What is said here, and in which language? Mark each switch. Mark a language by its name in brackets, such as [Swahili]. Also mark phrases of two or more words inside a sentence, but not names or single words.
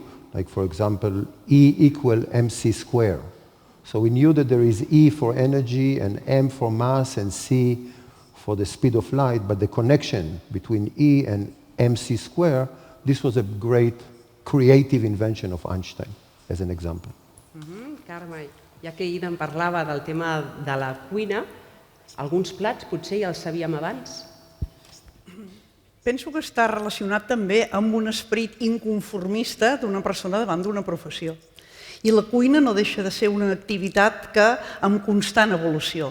[English] Like, for example, E equal mc squared. So we knew that there is E for energy and m for mass and c for the speed of light, but the connection between E and mc squared, this was a great creative invention of Einstein, as an example. [Catalan] Carme, ja que Idan parlava del tema de la cuina, alguns plats potser ja els sabíem abans? Penso que està relacionat també amb un esperit inconformista d'una persona davant d'una professió. I la cuina no deixa de ser una activitat que amb constant evolució.